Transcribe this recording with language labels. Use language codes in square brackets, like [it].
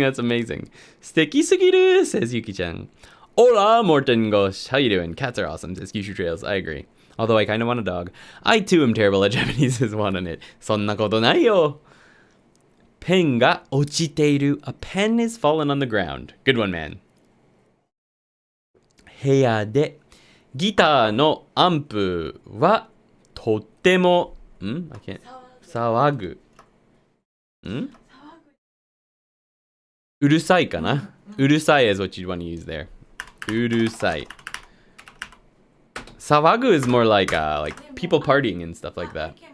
[en] That's amazing. Sticky sugiru, says Yuki-chan. Hola, Mortengosh. How you doing? Cats are awesome, says Kyushu Trails. I agree. Although I kind of want a dog. I too am terrible at Japanese, says one on it. [ja] そんなことないよ。ペンが落ちている. [en] A pen is fallen on the ground. Good one, man. [ja] 部屋でギターのアンプはとっても騒ぐ。うるさいかな。 [en] うるさい is what you'd want to use there. [ja] うるさい。 [en] 騒ぐ is more like people partying and stuff like that.